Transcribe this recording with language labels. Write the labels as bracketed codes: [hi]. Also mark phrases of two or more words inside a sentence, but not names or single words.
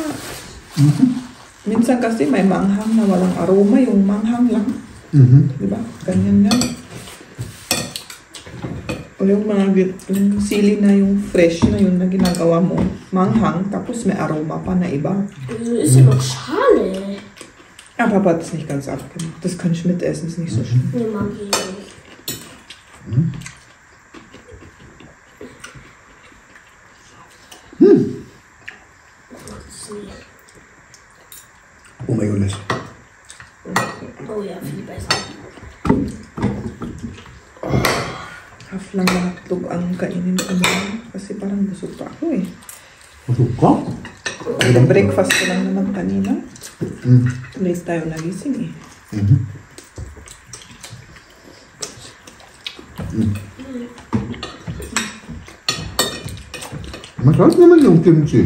[tl] Minsan kasi may manghang na walang aroma, yung manghang lang. Diba? Ganyan yan. O yung yung sili na yung fresh na yun na ginagawa mo. Manghang, tapos may aroma pa na iba. [de] Wieso ist ja noch Schale? Ja, Papa hat es nicht ganz abgemacht. Das kann ich mitessen, ist nicht so schlimm. Nee, mag ich nicht. Umayulis. Oh ja, viel besser. [tl] Half lang na hotdog ang kainin ko na. Kasi parang busog pa ako eh. Busog ka? Breakfast ko lang naman kanina. Late tayo nagising eh. Masarap naman yung kimchi.